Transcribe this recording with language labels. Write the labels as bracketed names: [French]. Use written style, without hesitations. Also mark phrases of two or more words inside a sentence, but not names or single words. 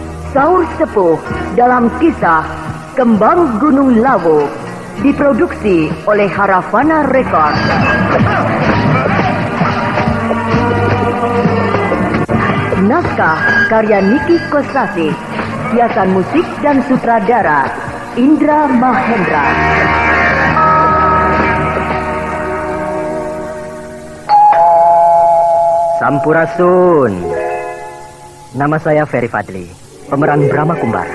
[Indonesian] Saur Sepuh dalam kisah Kembang Gunung Lawu, diproduksi oleh Haravana Record. Naskah karya Niki Kosasi, hiasan musik dan sutradara Indra Mahendra. Sampurasun. Nama saya Ferry Fadli, pemeran Brahma Kumbara.